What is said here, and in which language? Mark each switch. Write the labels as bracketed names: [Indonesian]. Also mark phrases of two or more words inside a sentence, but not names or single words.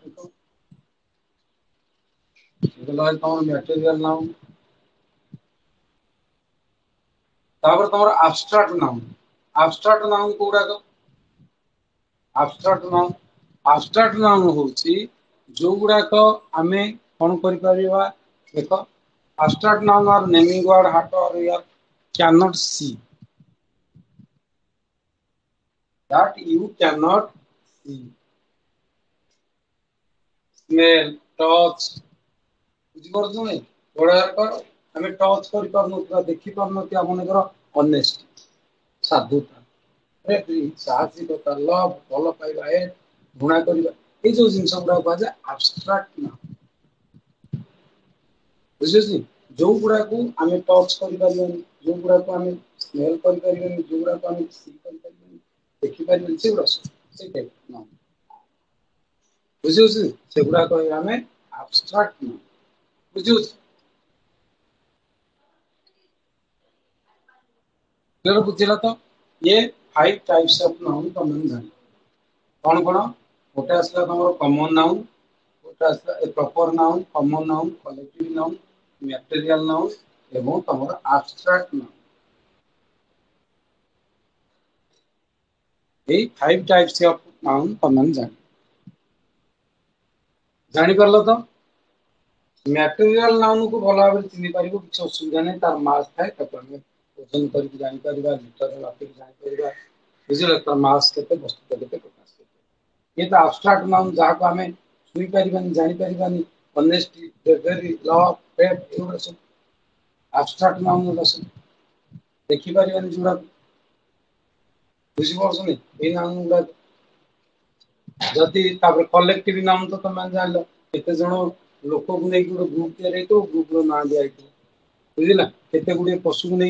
[English] ତମର material noun. [Odia] ତାପରେ ତମର [English] abstract noun. abstract noun କୋଉଗୁଡାକ? abstract noun. abstract noun [Odia] ହଉଛି ଯୋଉ ଗୁଡାକ ଆମେ କଣ କରିପାରିବା ଦେଖ [English] abstract noun are naming word heart or ear cannot see that you cannot see smell touch [Odia] ବୁଝିପାରୁଛ ନାଇଁ ଯୋଉଗୁଡାକ ଆମେ ଟଚ୍ କରିପାରୁନଥିବା ଦେଖିପାରୁନଥିବା ମନେକର honesty ସାଧୁତା ସାହସିକତା ଲଭ୍ ଭଲ ପାଇବା ଘୃଣା କରିବା ଏଇ ଯୋଉ ଜିନିଷ ଗୁଡାକ କୁହାଯାଏ [English] abstract noun [Odia] ବୁଝିହେଉଛି ଯୋଉ ଗୁଡାକୁ ଆମେ ଟଚ୍ କରିପାରିବାନି ଯୋଉ ଗୁଡାକୁ ଆମେ ସ୍ମେଲ କରିପାରିବାନି ଯୋଉଗୁଡାକୁ ଆମେ ସି କରିପାରିବାନି ଦେଖିପାରିବାନି ସେଗୁଡା ସବୁ ସେଇ [English] type noun [Odia] ବୁଝିହଉଛି ସେଗୁଡାକ କହିବା ଆମେ [English] abstract noun [Odia] ବୁଝିହଉଛି କ୍ଲିୟର ବୁଝିଲ ତ ଇଏ [English] 5 types of noun [Odia] ତମେ ଜାଣିବ କଣ କଣ ଗୋଟେ ଆସିଲା ତମର [English] common noun [Odia] ଗୋଟେ ଆସିଲା [English] proper noun common noun collective noun material noun [Odia] ଏବଂ ତମର [English] abstract noun [Odia] ଏଇ [English] 5 types of noun [Odia] ତମେ ଜାଣିବ ଜାଣିପାରିଲ ତ [English] material noun [Odia] କୁ ଭଲ ଭାବରେ ଚିହ୍ନି ପାରିବ କିଛି ଅସୁବିଧା ନାହିଁ ତାର ମାସ୍ ଥାଏ ତାକୁ ଆମେ ଓଜନ କରିକି ଜାଣିପାରିବା ଲିଟରରେ ମାପିକି ଜାଣିପାରିବା ବୁଝିଲ ତାର ମାସ୍ କେତେ ବସ୍ତୁତା କେତେ ପ୍ରକାଶ କେତେ କିନ୍ତୁ [English] abstract noun [Odia] ଯାହାକୁ ଆମେ ଛୁଇଁ ପାରିବାନି ଜାଣିପାରିବାନି [English] honesty bravery love faith [Odia] ଏଗୁଡା ସବୁ [English] abstract noun [Odia] ଗୁଡା ସବୁ ଦେଖିପାରିବାନି ଯୋଉଗୁଡାକୁ ବୁଝିପାରୁଛନ୍ତି ଏଇ noun ଗୁଡାକ ଯଦି ତାପରେ [English] collective noun [Odia] ତ ତମେ ଜାଣିଲ କେତେ ଜଣ ଲୋକଙ୍କୁ ନେଇକି ଗୋଟେ ଗ୍ରୁପ ତିଆରି ହେଇଥିବ ଗ୍ରୁପ ର ନାଁ ଦିଆ ହେଇଥିବ ବୁଝିଲା କେତେ ଗୁଡିଏ ପଶୁକୁ ନେଇକି